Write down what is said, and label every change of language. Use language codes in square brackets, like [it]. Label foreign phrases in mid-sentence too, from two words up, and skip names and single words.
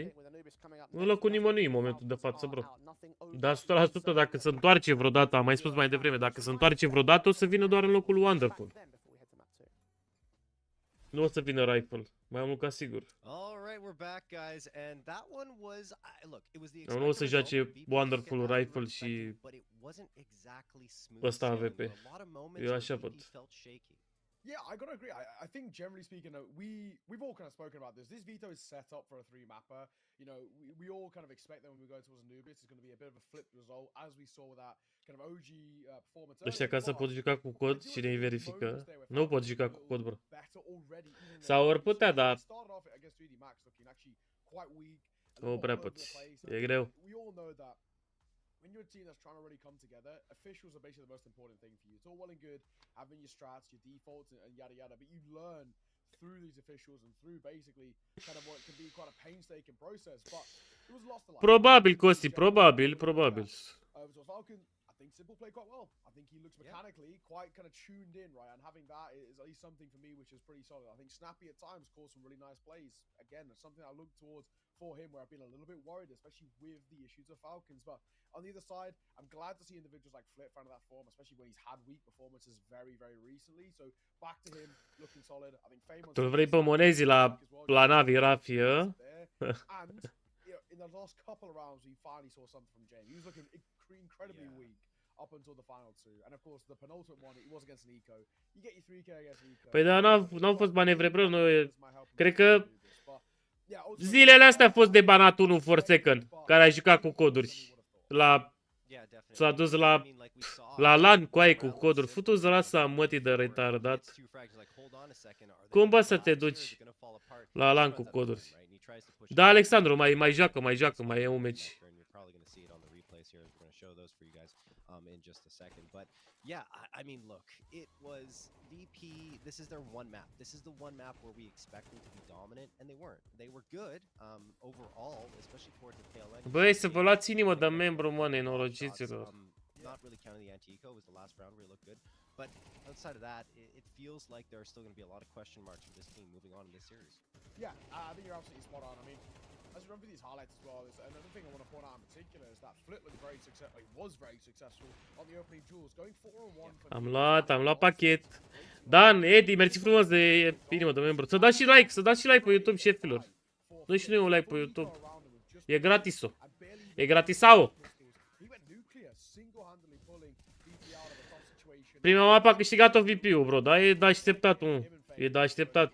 [ro] În locul nimănui în momentul de față, bro. Dar 100% dacă se întoarce vreodată, am mai spus mai devreme, dacă se întoarce vreodată, o să vină doar în locul Wonderful. Nu o să vină Rifle, mai mult ca sigur. Nu o să joace Wonderful, Rifle și ăsta AVP. Eu așa văd. [en] Yeah, I gotta agree. I think generally speaking, we've all kind of spoken about this. This veto is set up for a 3-mapper. You know, we all kind of expect that when we go towards Anubis, it's going to be a bit of a flipped result, as we saw with that kind of OG performance. [ro] Ăștia ca să pot juca cu cod și ne verifică. Nu pot juca cu cod, bro. Sau ori putea, dar... Nu prea poți. E greu. [en] When you're a team that's trying to really come together, officials are basically the most important thing for you. It's all well and good having your strats, your defaults, and yada yada, but you learn through these officials and through basically kind of what can be quite a painstaking process. But it was lost a lot. [ro] Probabil, Costi, probabil. [en] So Falcon, I think Simple played quite well. I think he looks mechanically quite kind of tuned in, right? And having that is at least something for me which is pretty solid. I think Snappy at times caused some really nice plays. Again, it's something I look towards for him where I've been a little bit worried, especially with the issues of Falcons. But on the other side, I'm glad to see individuals like Flip find that form, especially when he's had weak performances very, very recently. So back to him, looking solid. I think Famous... [ro] Tu vrei pe Monezi la Navi, Rafia? [en] And in the last couple of rounds, we finally saw something from James. He was looking incredibly weak up until the final two. And of course, the penultimate one, it was against an eco. You get your 3k against an eco. [ro] Păi da, n-au fost manevre, bro. Cred că zilele astea a fost de banat 1 [en] for second, [ro] care a jucat cu coduri. S-a dus la LAN cu aia cu coduri. Futu-ți lasă mătii de retardat. Cum bă să te duci la LAN cu coduri? Da, Alexandru, mai joacă, mai e un meci. [en] In just a second, but yeah, I mean, look, it was VP. This is their one map. This is the one map where we expect them to be dominant, and they weren't. They were good overall, especially towards the tail end. [ro] Băi, să vă luați inimă de membru, mă, nenorociților. [en] Not really counting the anti-eco was the last round where it looked good, but outside of that, it feels like there are still going to be a lot of question marks for this team moving on in this series. Yeah, I think you're absolutely spot on. I mean, as we run through these highlights as well, there's another thing I want to point out in particular is that Flip looked very successful. He was very successful on the opening duels, going 4-on-1. [ro] Am luat pachet. Dan, Edi, mersi frumos de inimă de membru. Să dați și like pe YouTube, șefilor. Dă și noi un like pe YouTube. E gratis-o. E gratisao. Prima mapă a câștigat-o VP-ul, bro, dar e de așteptat, E de așteptat.